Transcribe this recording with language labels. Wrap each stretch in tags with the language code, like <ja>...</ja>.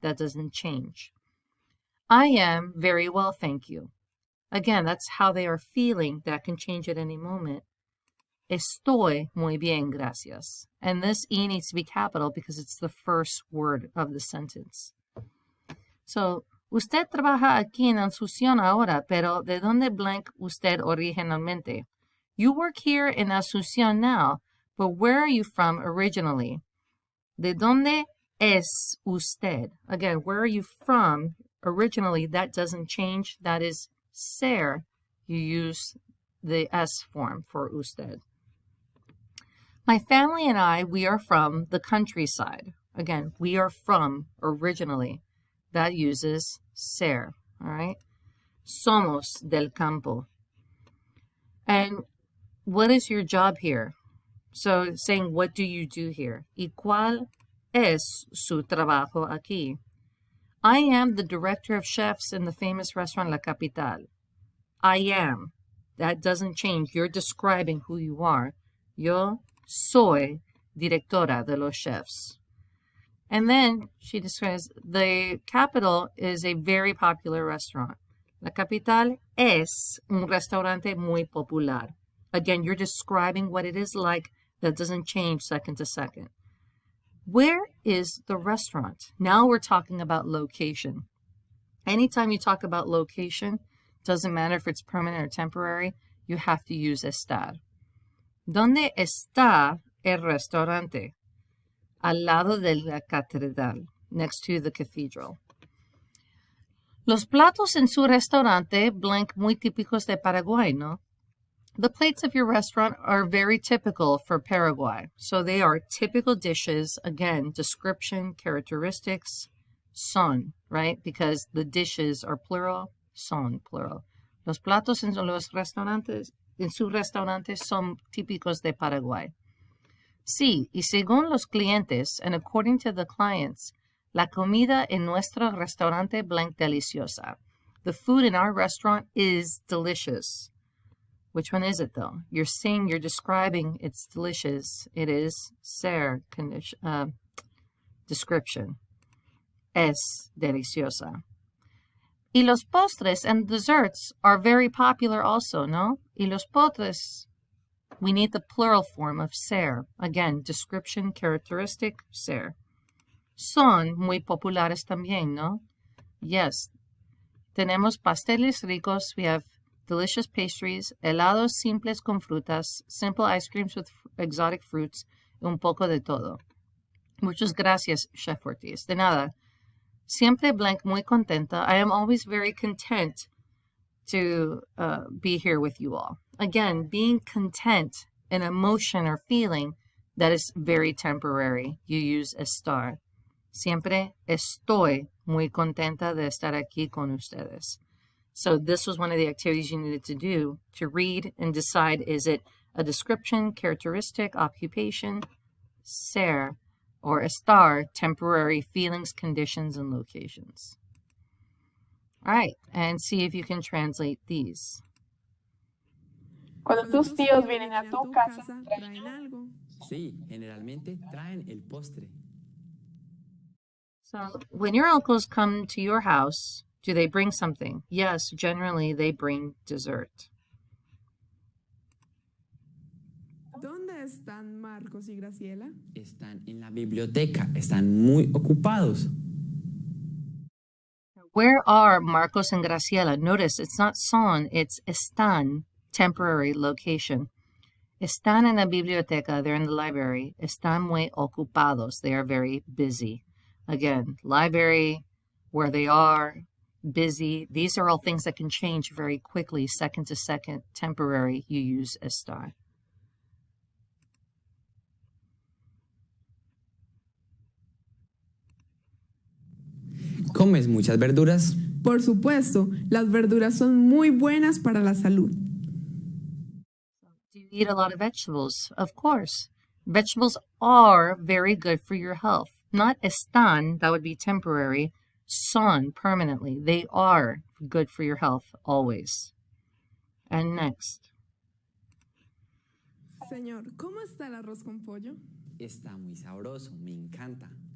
<en>That doesn't change. I am very well, thank you. Again, that's how they are feeling. That can change at any moment.</en> <es>Estoy muy bien, gracias.</es> <en>And this E needs to be capital because it's the first word of the sentence.</en> <es>So, usted trabaja aquí en Asunción ahora, pero ¿de dónde blank usted originalmente?</es> <en>You work here in Asunción now, but where are you from originally?</en> <es>¿De dónde es usted?</es> <en>Again, where are you from originally? That doesn't change. That is ser. You use the S form for usted. My family and I, we are from the countryside. Again, we are from originally. That uses ser, all right?</en> <es>Somos del campo.</es> <en>And what is your job here? So saying, what do you do here?</en> <es>¿Y cuál es su trabajo aquí?</es> <en>I am the director of chefs in the famous restaurant La Capital. I am. That doesn't change. You're describing who you are.</en> <es>Yo soy directora de los chefs.</es> <en>And then she describes the capital is a very popular restaurant.</en> <es>La Capital es un restaurante muy popular.</es> <en>Again, you're describing what it is like. That doesn't change second to second. Where is the restaurant? Now we're talking about location. Anytime you talk about location, doesn't matter if it's permanent or temporary, you have to use estar.</en> <es>¿Dónde está el restaurante? Al lado de la catedral,</es> <en>next to the cathedral.</en> <es>Los platos en su restaurante blank muy típicos de Paraguay, ¿no?</es> <en>The plates of your restaurant are very typical for Paraguay. So they are typical dishes. Again, description, characteristics, son, right? Because the dishes are plural, son, plural.</en> <es>Los platos en los restaurantes en sus restaurantes son típicos de Paraguay. Sí, y según los clientes,</es> <en>and according to the clients,</en> <es>la comida en nuestro restaurante blank deliciosa.</es> <en>The food in our restaurant is delicious. Which one is it though? You're describing it's delicious. It is ser description.</en> <es>Es deliciosa. Y los postres</es> <en>and desserts are very popular also, no?</en> <es>Y los postres,</es> <en>we need the plural form of ser. Again, description, characteristic, ser.</en> <es>Son muy populares también, no?</es> <en>Yes.</en> <es>Tenemos pasteles ricos.</es> <en>We have delicious pastries,</en> <es>helados simples con frutas,</es> <en>simple ice creams with exotic fruits,</en> <es>y un poco de todo. Muchas gracias, Chef Ortiz. De nada. Siempre blank muy contenta.</es> <en>I am always very content to be here with you all. Again, being content, an emotion or feeling that is very temporary. You use estar.</en> <es>Siempre estoy muy contenta de estar aquí con ustedes.</es> <en>So this was one of the activities you needed to do to read and decide, is it a description, characteristic, occupation, ser, or estar, temporary feelings, conditions, and locations. All right, and see if you can translate these.</en> <es>Cuando tus tíos vienen a tu casa, ¿traen algo? Sí, generalmente traen el postre.</es> <en>So when your uncles come to your house, do they bring something? Yes, generally they bring dessert.</en> <es>¿Dónde están Marcos y Graciela? Están en la biblioteca, están muy ocupados.</es> <en>Where are Marcos and Graciela? Notice it's not son, it's están, temporary location.</en> <es>Están en la biblioteca,</es> <en>they're in the library.</en> <es>Están muy ocupados,</es> <en>they are very busy. Again, library, where they are, busy. These are all things that can change very quickly, second to second, temporary. You use estar.</en> <es>¿Comes muchas verduras? Por supuesto, las verduras son muy buenas para la salud.</es> <en>Do you eat a lot of vegetables? Of course. Vegetables are very good for your health. Not están, that would be temporary. Son, permanently. They are good for your health, always. And next.</en> <es>Señor, ¿cómo está el arroz con pollo? Está muy sabroso, me encanta.</es>